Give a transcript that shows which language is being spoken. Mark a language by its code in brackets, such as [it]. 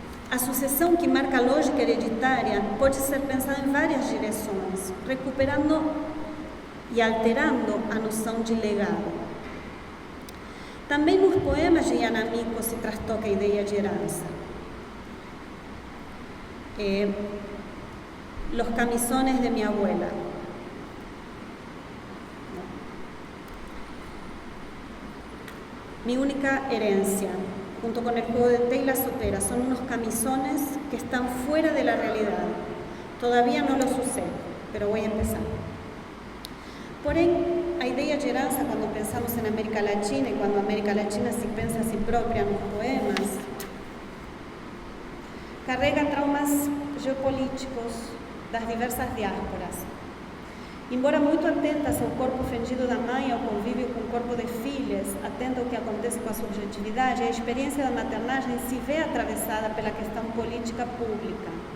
[pt] A sucessão que marca a lógica hereditária pode ser pensada em várias direções, recuperando e alterando a noção de legado. Também nos poemas de Yanamico se trastoca a ideia de herança. [es] Los camisones de mi abuela. Mi única herencia. junto con el juego de té y la sopera. Son unos camisones que están fuera de la realidad. Todavía no los usé, pero voy a empezar. [pt] Porém, a ideia de herança, quando pensamos em América Latina e quando a América Latina se pensa a si própria nos poemas, carrega traumas geopolíticos das diversas diásporas. Embora muito atentas ao corpo fendido da mãe, ao convívio com o corpo de filhas, atenta ao que acontece com a subjetividade, a experiência da maternagem se vê atravessada pela questão política pública.